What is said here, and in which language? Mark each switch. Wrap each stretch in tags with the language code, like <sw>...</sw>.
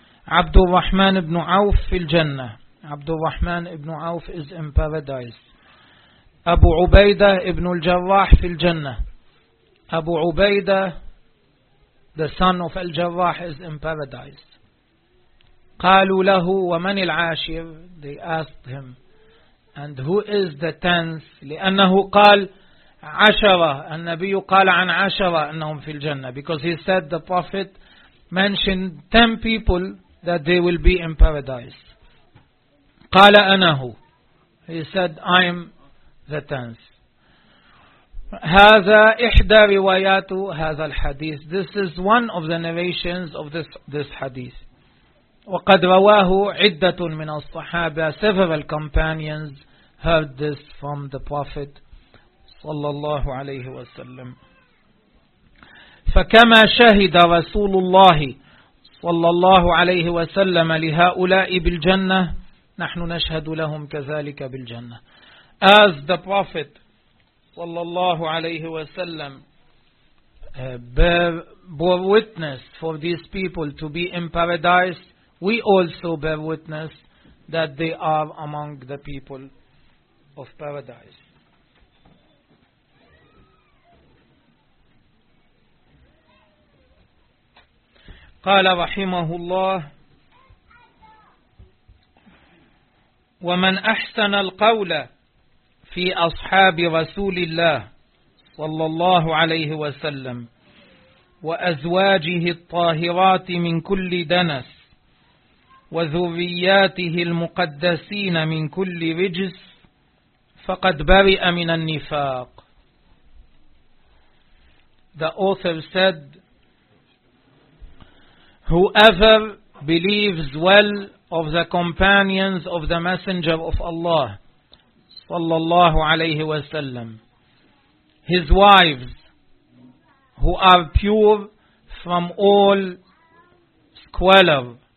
<ar>عبد الرحمن بن عوف في الجنة. عبد الرحمن بن عوف</ar> <en>is in paradise.</en> <ar>أبو عبيدة بن الجراح في الجنة.</ar> <en>أبو عبيدة, the son of Al-Jarrah, is in paradise.</en> <ar>قالوا له ومن العاشر,</ar> <en>they asked him, and who is the tenth,</en> <ar>لأنه قال عشرة, النبي قال عن عشرة أنهم في الجنة,</ar> <en>because he said the prophet mentioned 10 people that they will be in paradise.</en> <ar>قال أنا هو,</ar> <en>he said I am the tenth.</en> <ar>هذا إحدى روايات هذا الحديث,</ar> <en>this is one of the narrations of this hadith.</en> <ar>وقد رواه عدة من الصحابة,</ar> <en>several companions heard this from the Prophet صلى الله عليه وسلم.</en> <ar>فكما شهد رسول الله صلى الله عليه وسلم لهؤلاء بالجنة نحن نشهد لهم كذلك بالجنة.</ar> <en>As the Prophet صلى الله عليه وسلم bear witness for these people to be in paradise, we also bear witness that they are among the people of paradise.</en> <ar>قال رحمه الله ومن أحسن القول في أصحاب رسول الله صلى الله عليه وسلم وأزواجه الطاهرات من كل دنس وذرياته المقدسين من كل رجس فقد برئ من النفاق.</ar> <en>The author said, whoever believes well of the companions of the Messenger of Allah صلى الله عليه وسلم, his wives who are pure from all squalor,</en>